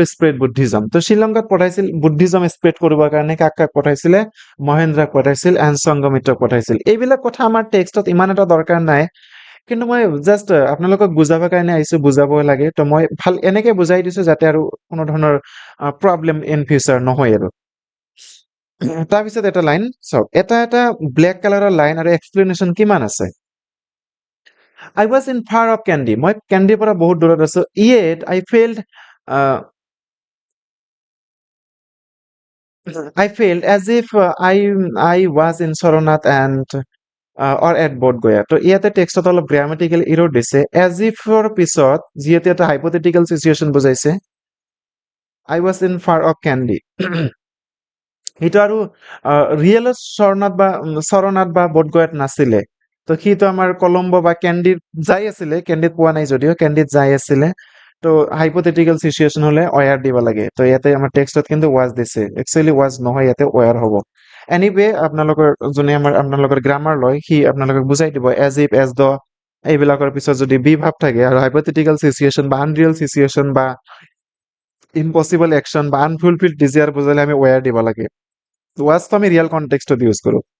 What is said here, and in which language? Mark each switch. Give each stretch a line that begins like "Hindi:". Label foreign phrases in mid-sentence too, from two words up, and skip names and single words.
English: spread Buddhism
Assamese: তো শ্ৰীলংকাত পঠাইছিল
English: Buddhism spread
Assamese: কৰিবৰ কাৰণে কাক পঠাইছিলে মহেন্দ্ৰক পঠাইছিল এণ্ড সংগমিত্ৰক পঠাইছিল এইবিলাক কথা আমাৰ টেক্সটত ইমান এটা দৰকাৰ নাই কিন্তু মই জাষ্ট আপোনালোকক বুজাবৰ কাৰণে আহিছো বুজাব লাগে তো মই ভাল এনেকে বুজাই দিছো যাতে আৰু কোনো ধৰণৰ
English: problem in future
Assamese: নহয় আৰু তাৰপিছত এটা লাইন চাওক এটা
English: black colour
Assamese: লাইন আৰু এক্সপ্লেনেশ্যন কিমান আছে
English: I was in far of Candy.
Assamese: মই কেন্ডিৰ পৰা বহুত দূৰত আছো
English: yet I felt as if I was in Sarnath and or at Bodh Gaya
Assamese: তো ইয়াতে টেক্সটত অলপ
English: grammatical error
Assamese: দিছে
English: as if
Assamese: ৰ পিছত যিহেতু এটা
English: hypothetical situation
Assamese: বুজাইছে
English: I was in far of Candy
Assamese: সেইটো আৰু ৰিয়েলত চৰনাথ বা বোধগয়াত নাছিলে তো সিটো আমাৰ কলম্বো বা কেণ্ডিত যাই আছিলে কেণ্ডিত পোৱা নাই যদিও কেণ্ডিত যাই আছিলে তো
English: hypothetical situation
Assamese: হলে ৱায়াৰ দিব লাগে তো ইয়াতে আমাৰ টেক্সটত কিন্তু ৱাজ দিছে একচুৱেলি ৱাজ নহয় ইয়াতে ৱায়াৰ হ'ব এনিৱে যোনে আপোনালোকৰ গ্ৰামাৰ লয় সি আপোনালোকক বুজাই দিব
English: as if as though
Assamese: এইবিলাকৰ পিছত যদি বি ভাৱ থাকে আৰু
English: hypothetical situation
Assamese: বা
English: unreal situation
Assamese: বা
English: impossible action
Assamese: বা
English: unfulfilled desire
Assamese: বুজালে আমি ৱায়াৰ দিব লাগে ৱাজটো আমি
English: real context
Assamese: ইউজ কৰো